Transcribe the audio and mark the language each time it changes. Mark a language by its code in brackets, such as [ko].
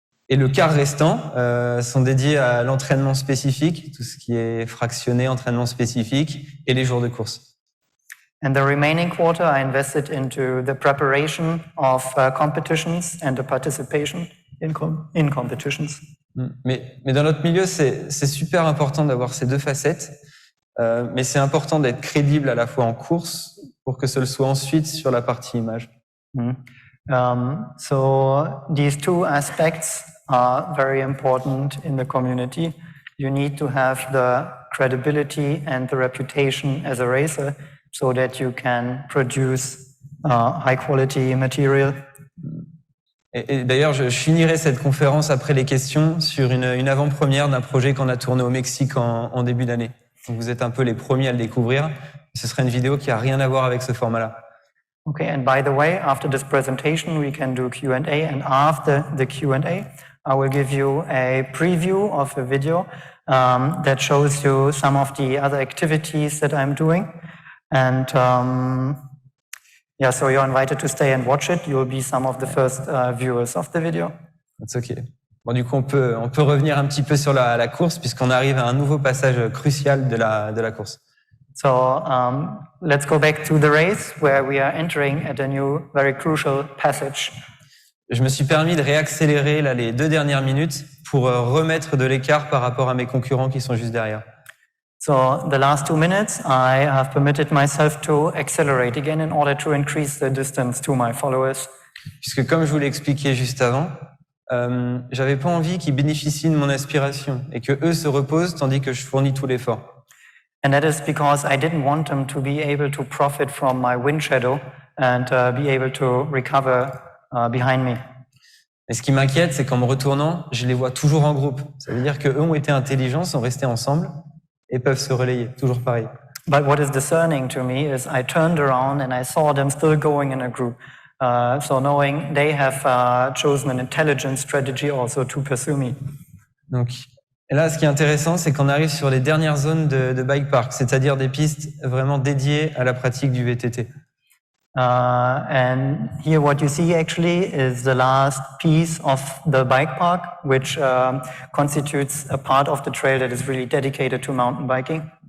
[fr] Et le quart restant sont dédiés à l'entraînement spécifique, tout ce qui est fractionné, entraînement spécifique, et les jours de course. [en] And the remaining quarter I invested into the preparation of competitions and the participation in competitions. [fr] Mais dans notre milieu, c'est super important d'avoir ces deux facettes, mais c'est important d'être crédible à la fois en course pour que ce le soit ensuite sur la partie image. [en] So these two aspects are very important in the community. You need to have the credibility and the reputation as a racer so that you can produce high quality material. [fr] Et d'ailleurs, je finirai cette conférence après les questions sur une avant-première d'un projet qu'on a tourné au Mexique en début d'année. Donc vous êtes un peu les premiers à le découvrir. Ce sera une vidéo qui a rien à voir avec ce format-là. [en] Okay, and by the way, after this presentation, we can do Q&A, and after the Q&A, I will give you a preview of a video that shows you some of the other activities that I'm doing. And yeah, so you're invited to stay and watch it. You'll be some of the first viewers of the video. That's okay. [fr] Bon, du coup, on peut revenir un petit peu sur la course puisqu'on arrive à un nouveau passage crucial de la course. [en] So let's go back to the race where we are entering at a new, very crucial passage. [fr] Je me suis permis de réaccélérer là, les 2 dernières minutes pour remettre de l'écart par rapport à mes concurrents qui sont juste derrière. [en] So the last 2 minutes, I have permitted myself to accelerate again in order to increase the distance to my followers. [fr] Puisque comme je vous l'ai expliqué juste avant, j'avais pas envie qu'ils bénéficient de mon aspiration et que eux se reposent tandis que je fournis tout l'effort. [en] And that is because I didn't want them to be able to profit from my wind shadow and be able to recover behind me. [fr] Et ce qui m'inquiète, c'est qu'en me retournant, je les vois toujours en groupe. Ça veut dire qu'eux ont été intelligents, sont restés ensemble et peuvent se relayer, toujours pareil. [en] But what is discerning to me is I turned around and I saw them still going in a group. So knowing they have chosen an intelligent strategy also to pursue me. [fr] Donc, et là, ce qui est intéressant, c'est qu'on arrive sur les dernières zones de bike park, c'est-à-dire des pistes vraiment dédiées à la pratique du VTT. [en] And here what you see actually is the last piece of the bike park, which constitutes a part of the trail that is really dedicated to mountain biking.